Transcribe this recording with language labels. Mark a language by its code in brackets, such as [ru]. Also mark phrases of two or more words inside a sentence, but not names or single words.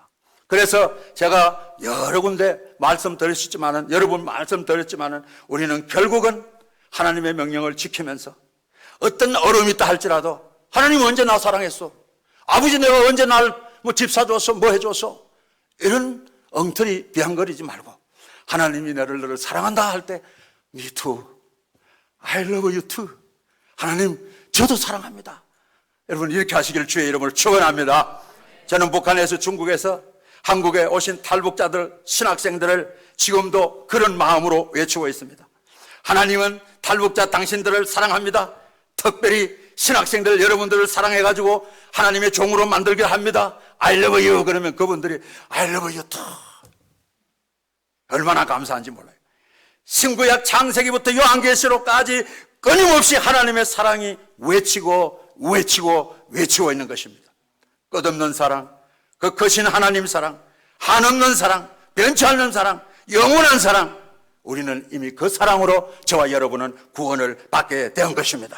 [ko] 그래서 제가 여러 군데 말씀드렸지만은, 여러분 말씀드렸지만은, 우리는 결국은 하나님의 명령을 지키면서 어떤 어려움이 있다 할지라도 하나님 언제 나 사랑했어? 아버지 내가 언제 날 집 사줬어? 뭐 해줬어? 이런 엉터리 비앙거리지 말고 하나님이 너를 사랑한다 할 때 [en] Me too, I love you too. [ko] 하나님 저도 사랑합니다. 여러분 이렇게 하시길 주의 이름으로 축원합니다. 저는 북한에서 중국에서 한국에 오신 탈북자들, 신학생들을 지금도 그런 마음으로 외치고 있습니다. 하나님은 탈북자 당신들을 사랑합니다. 특별히 신학생들 여러분들을 사랑해가지고 하나님의 종으로 만들게 합니다. [en] I love you [ko] 그러면 그분들이 [en] I love you too. [ko] 얼마나 감사한지 몰라요. 신구약 창세기부터 요한계시록까지 끊임없이 하나님의 사랑이 외치고 있는 것입니다. 끝없는 사랑, 그 크신 하나님 사랑, 한없는 사랑, 변치 않는 사랑, 영원한 사랑, 우리는 이미 그 사랑으로 저와 여러분은 구원을 받게 된 것입니다.